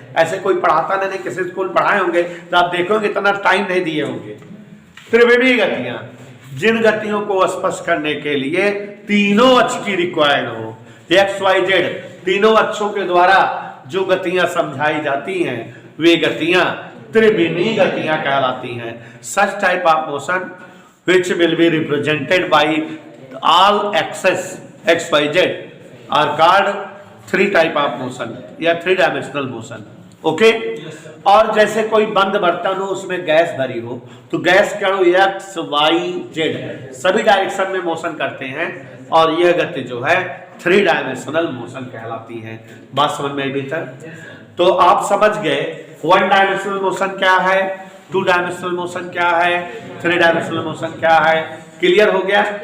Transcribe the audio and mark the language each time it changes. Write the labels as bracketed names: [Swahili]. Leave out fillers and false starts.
[Hindi] ऐसे कोई पढ़ाता नहीं, किसी स्कूल पढ़ाए होंगे तो आप देखोगे इतना टाइम नहीं दिए होंगे। त्रिविमीय गतियां, जिन गतियों को स्पष्ट करने के लिए तीनों अक्ष की रिक्वायर्ड हो, एक्स वाई जेड, तीनों अक्षों के द्वारा जो गतियां समझाई जाती हैं वे गतियां त्रिविमीय गतियां कहलाती हैं। [English] Such type of motion which will be represented by all axes x y z are called three type of motion या three dimensional motion. [Hindi] ओके, और जैसे कोई बंद बर्तन हो उसमें गैस भरी हो तो गैस के अणु एक्स वाई जेड सभी डायरेक्शन में मोशन करते हैं, और यह गति जो है थ्री डायमेंशनल मोशन कहलाती है। बात समझ में आई बेहतर? तो आप समझ गए वन डायमेंशनल मोशन क्या है, टू डायमेंशनल मोशन क्या है, थ्री डायमेंशनल मोशन क्या है। क्लियर हो गया?